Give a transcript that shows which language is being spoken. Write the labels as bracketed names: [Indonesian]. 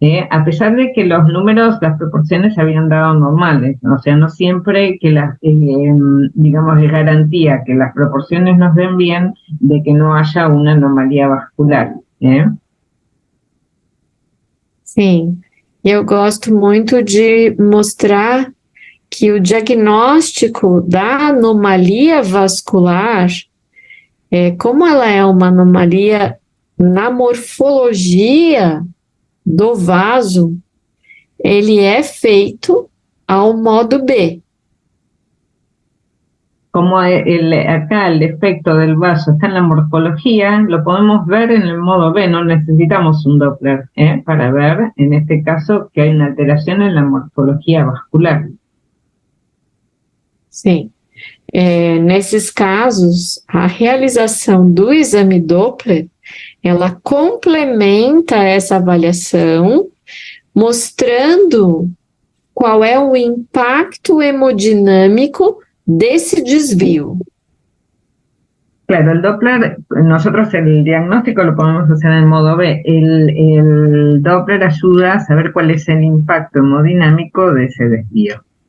[Spanish] A pesar de que los números, las proporciones se habían dado normales, ¿no? O sea, no siempre que las, digamos, es garantía que las proporciones nos den bien de que no haya una anomalía vascular. [Portuguese] Sim, eu gosto muito de mostrar que o diagnóstico da anomalia vascular, como ela é uma anomalia na morfologia do vaso, ele é feito ao modo B. [Spanish] Como acá el efecto del vaso está en la morfología, lo podemos ver en el modo B, no necesitamos un Doppler para ver, en este caso, que hay una alteración en la morfología vascular. [Portuguese] Sim. Nesses casos, a realização do exame Doppler, ela complementa essa avaliação, mostrando qual é o impacto hemodinâmico desse desvio. [Spanish] Claro, el Doppler, nosotros el diagnóstico lo podemos hacer en modo B. El Doppler ayuda a saber cuál es el impacto hemodinámico de ese desvío.